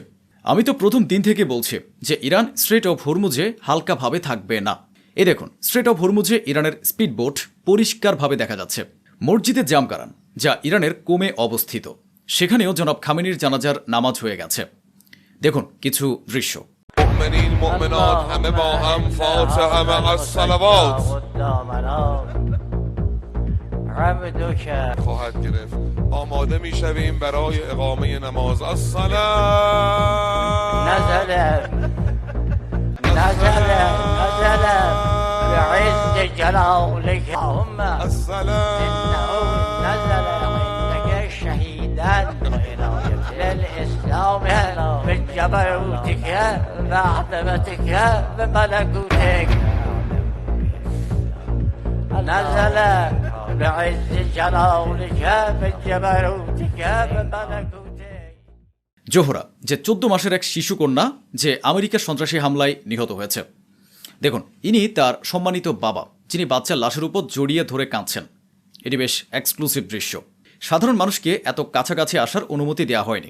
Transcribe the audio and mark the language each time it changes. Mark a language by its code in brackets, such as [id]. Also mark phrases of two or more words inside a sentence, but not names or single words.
[bn] আমি তো প্রথম দিন থেকে বলছি যে ইরান স্ট্রেট অফ হরমুজে হালকাভাবে থাকবে না। এই দেখুন, স্ট্রেট অফ হরমুজে ইরানের স্পিডবোট পরিষ্কারভাবে দেখা যাচ্ছে। মসজিদে জামকারান, যা ইরানের কোমে অবস্থিত, সেখানেও জনাব খামেনির জানাজার নামাজ হয়ে গেছে। দেখুন কিছু দৃশ্য। [fa] مؤمنین مؤمنات همه با هم فاتحه مع الصلوات خواهد گرفت. آماده میشویم برای اقامه نماز. [ar] الصلاة نزل بعز جلالك اللهم الصلاة إنه نزل عندك شهيدا للإسلام بجبروتك وعظمتك وملكوتك نزل بعز جلالك بجبروتك وملكوتك। [bn] জোহরা, যে 14 মাসের এক শিশু কন্যা যে আমেরিকার সন্ত্রাসী হামলায় নিহত হয়েছে। দেখুন, ইনি তার সম্মানিত বাবা, যিনি বাচ্চার লাশের উপর জড়িয়ে ধরে কাঁদছেন। এটি বেশ এক্সক্লুসিভ দৃশ্য। সাধারণ মানুষকে এত কাছাকাছি আসার অনুমতি দেওয়া হয়নি।